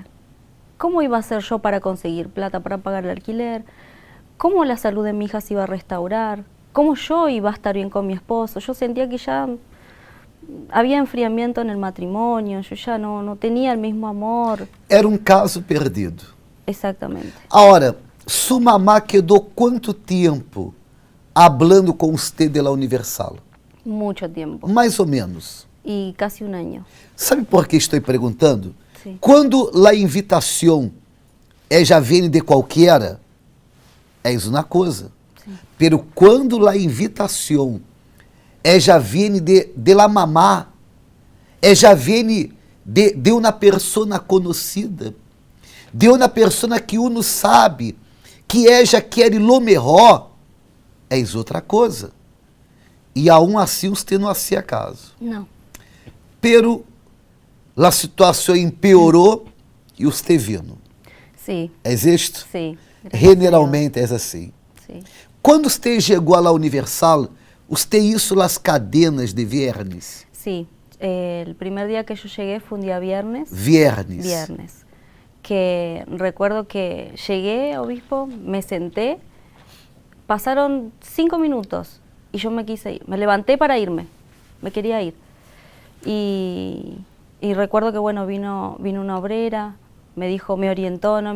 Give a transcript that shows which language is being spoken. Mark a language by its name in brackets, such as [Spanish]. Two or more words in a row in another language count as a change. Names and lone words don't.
[Spanish] ¿Cómo iba a hacer yo para conseguir plata para pagar el alquiler? ¿Cómo la salud de mi hija se iba a restaurar? ¿Cómo yo iba a estar bien con mi esposo? Yo sentía que ya había enfriamiento en el matrimonio, yo ya no tenía el mismo amor. Era caso perdido. Exactamente. Ahora, [Portuguese] sua mamá quedou quanto tempo hablando com você [Spanish] de la [Portuguese] Universal? [Spanish] Mucho tiempo. [Portuguese] Mais ou menos. [Spanish] Y casi un año. [Portuguese] Sabe por que estou perguntando? [Spanish] Sí. [Portuguese] Quando a invitação já vem de qualquer, é uma coisa. [Spanish] Sí. [Portuguese] Pero quando a invitação já vem [Spanish] de la [Portuguese] mamá, já vem de uma pessoa conhecida, de uma pessoa que [Spanish] uno sabe [Portuguese] que ella quer lo melhor, é outra coisa. E aún assim você não [Spanish] hacía caso. No. [Portuguese] Pero a situação empeorou e você vino. [Spanish] Sí. [Portuguese] É isto? [Spanish] Sí. [Portuguese] Generalmente é assim. [Spanish] Sí. [Portuguese] Quando você chegou à Universal, você hizo as [Spanish] cadenas de viernes? Sí. El primer día que yo llegué fue un día viernes. Viernes. Que recuerdo que llegué, obispo, me senté, pasaron 5 minutos y yo me quise ir. Me levanté para irme, me quería ir. Y recuerdo que bueno, vino una obrera, me orientó, ¿no?